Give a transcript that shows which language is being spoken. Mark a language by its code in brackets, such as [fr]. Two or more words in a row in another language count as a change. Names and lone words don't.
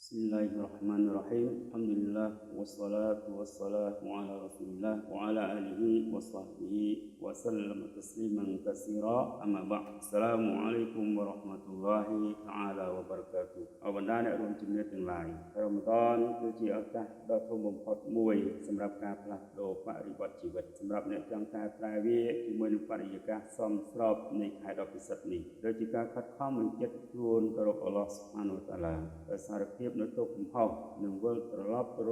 [ar] بسم الله الرحمن الرحيم. الحمد لله والصلاة والسلام على رسول الله وعلى آله وصحبه وسلم تسليما كثيرا. أما بعد. السلام عليكم ورحمة الله تعالى وبركاته. [km] អរបណ្ដាអ្នករួមជំនឿទាំងឡាយរ៉ាម៉ាឌនគឺជាឱកាសដ៏ធំបំផុតមួយសម្រាប់ការផ្លាស់ប្ដូរបរិបទជីវិតសម្រាប់អ្នកចង់កែប្រែវាជាមួយនឹងបរិយាកាសសមស្របនៃខែ ដ៏ពិសិដ្ឋនេះដូចជាការខិតខំបញ្ជាក់ខ្លួនទៅរក [ar] الله سبحانه وتعالى [km] ដោយសារភាពនៅទុកកំហុសនិងវិលត្រឡប់ទៅរ